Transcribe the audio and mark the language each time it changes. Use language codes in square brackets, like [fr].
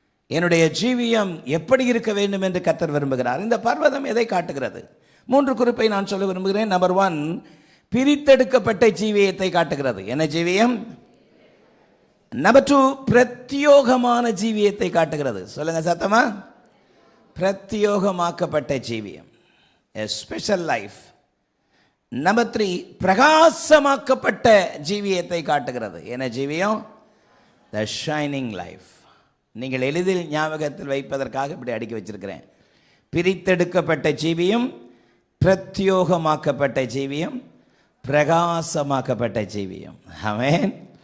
[ta] என்னுடைய ஜீவியம் எப்படி இருக்க வேண்டும் என்று கர்த்தர் விரும்புகிறார். இந்த பர்வதம் எதை காட்டுகிறது? 3 குறிப்பை நான் சொல்ல விரும்புகிறேன். நம்பர் 1, பிரித்தெடுக்கப்பட்ட ஜீவியத்தை காட்டுகிறது. என்ன ஜீவியம்? நம்பர் 2, பிரத்யோகமான ஜீவியத்தை காட்டுகிறது. சொல்லுங்க சத்தமா. பிரத்யோகமாக்கப்பட்ட ஜீவியம், [en] a special life. [ta] நம்பர் 3, பிரகாசமாக்கப்பட்ட ஜீவியத்தை காட்டுகிறது. என்ன ஜீவியம்? [en] the shining life. [ta] நீங்கள் எளிதில் ஞாபகத்தில் வைப்பதற்காக இப்படி அடுக்கி வச்சிருக்கிறேன். பிரித்தெடுக்கப்பட்ட ஜீவியம், பிரத்யோகமாக்கப்பட்ட ஜீவியம், பிரகாசமாக்கப்பட்ட ஜீவியம். ஆமென்.